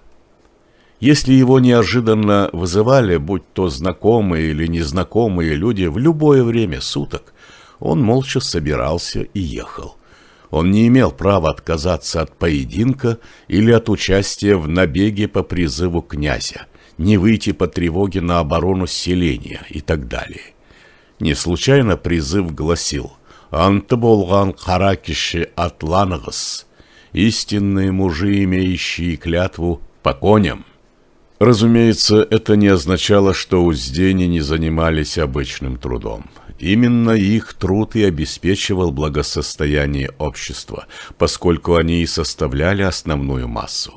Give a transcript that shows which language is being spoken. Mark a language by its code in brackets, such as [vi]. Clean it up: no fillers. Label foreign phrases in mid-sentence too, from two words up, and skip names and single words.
[ru] Если его неожиданно вызывали, будь то знакомые или незнакомые люди, в любое время суток, он молча собирался и ехал. Он не имел права отказаться от поединка или от участия в набеге по призыву князя, не выйти по тревоге на оборону селения и так далее. Не случайно призыв гласил: [krc] «Анты болган кара киши атланығыз», [ru] истинные мужи, имеющие клятву, по коням. Разумеется, это не означало, что уздени не занимались обычным трудом. Именно их труд и обеспечивал благосостояние общества, поскольку они и составляли основную массу.